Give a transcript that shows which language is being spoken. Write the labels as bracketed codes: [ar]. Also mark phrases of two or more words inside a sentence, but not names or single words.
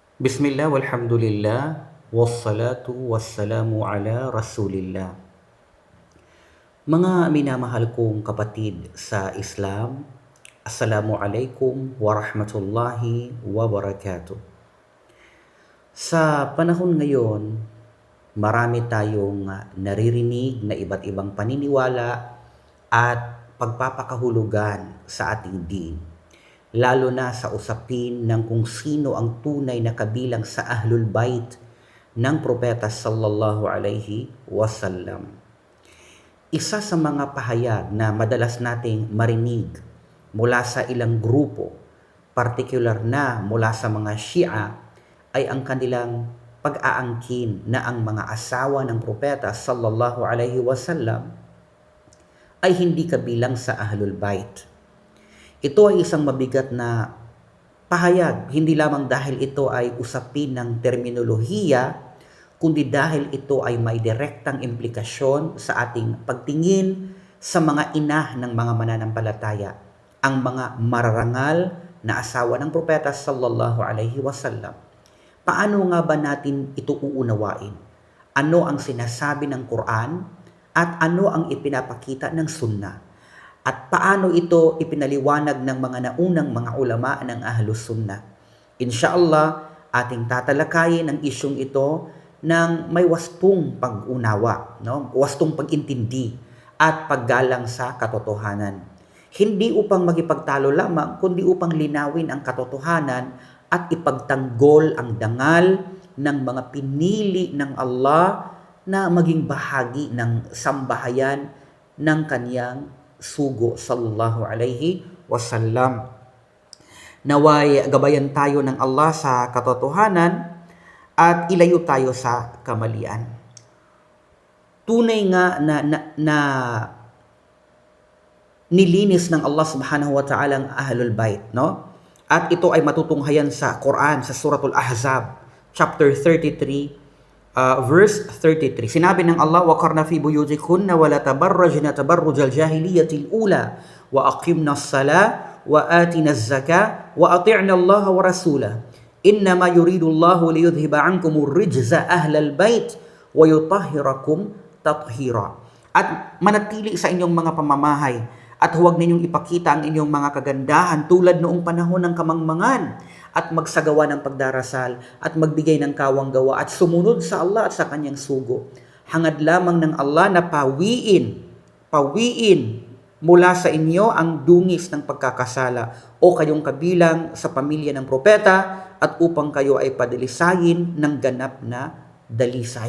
[ar] بسم الله والحمد لله والصلاة والسلام على رسول الله. [tl] Mga minamahal kong kapatid sa Islam, [ar] السلام عليكم ورحمة الله وبركاته. [tl] Sa panahon ngayon, marami tayong naririnig na iba't ibang paniniwala at pagpapakahulugan sa ating din. Lalo na sa usapin ng kung sino ang tunay na kabilang sa Ahlul Bait ng Propeta [ar] صلى الله عليه وسلم. [tl] Isa sa mga pahayag na madalas nating marinig mula sa ilang grupo, partikular na mula sa mga Shia, ay ang kanilang pag-aangkin na ang mga asawa ng Propeta [ar] صلى الله عليه وسلم [tl] ay hindi kabilang sa Ahlul Bait. Ito ay isang mabigat na pahayag, hindi lamang dahil ito ay usapin ng terminolohiya, kundi dahil ito ay may direktang implikasyon sa ating pagtingin sa mga ina ng mga mananampalataya, ang mga mararangal na asawa ng Propeta [ar] صلى الله عليه وسلم. [tl] Paano nga ba natin ito uunawain? Ano ang sinasabi ng Quran at ano ang ipinapakita ng Sunnah? At paano ito ipinaliwanag ng mga naunang mga ulama ng Ahlus Sunnah? Insyaallah, ating tatalakayin ang isyong ito ng may wastong pag-unawa, wastong pag-intindi at paggalang sa katotohanan. Hindi upang magipagtalo lamang, kundi upang linawin ang katotohanan at ipagtanggol ang dangal ng mga pinili ng Allah na maging bahagi ng sambahayan ng kaniyang sugo [ar] صلى الله عليه وسلم. [tl] Naway gabayan tayo ng Allah sa katotohanan at ilayo tayo sa kamalian. Tunay nga na nilinis ng Allah [ar] سبحانه وتعالى [tl] ang Ahlul Bait, no? At ito ay matutunghayan sa Quran, sa Suratul Ahzab, [en] chapter 33, verse 33. [ar] Sinabi ng Allah, وَقَرْنَ فِي بُيُوتِكُنَّ وَلَا تَبَرَّجْنَ تَبَرُّجَ الْجَاهِلِيَّةِ الْأُولَى وَأَقِمْنَا الصَّلَاةَ وَآتِنَا الزَّكَاةَ وَأَطِعْنَا اللَّهَ وَرَسُولَهُ إِنَّمَا يُرِيدُ اللَّهُ لِيُذْهِبَ عَنْكُمُ الرِّجْزَ أَهْلَ الْبَيْتِ وَيُطَهِّرَكُمْ تَطْهِيرًا. [tl] At manatili sa inyong mga pamamahay at huwag ninyong ipakita ang inyong mga kagandahan tulad noong panahon ng kamangmangan, at magsagawa ng pagdarasal at magbigay ng kawang-gawa at sumunod sa Allah at sa kanyang sugo. Hangad lamang ng Allah na pawiin mula sa inyo ang dungis ng pagkakasala o kayong kabilang sa pamilya ng propeta, at upang kayo ay padalisayin ng ganap na dalisay.